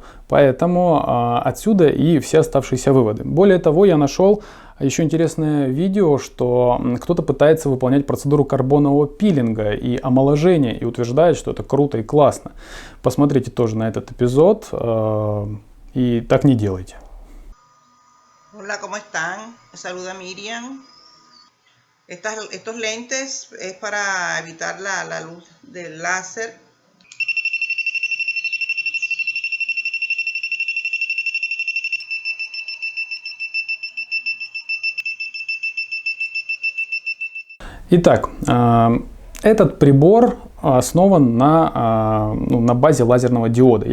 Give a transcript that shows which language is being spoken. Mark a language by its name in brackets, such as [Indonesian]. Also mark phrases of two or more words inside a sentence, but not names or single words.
[Russian] Поэтому отсюда и все оставшиеся выводы. Более того, я нашел еще интересное видео, что кто-то пытается выполнять процедуру карбонового пилинга и омоложения и утверждает, что это круто и классно. Посмотрите тоже на этот эпизод и так не делайте. [Spanish] Hola, ¿cómo están? Saluda Miriam. Estos lentes es para evitar la luz del láser. [Russian] Итак, этот прибор основан на базе лазерного диода.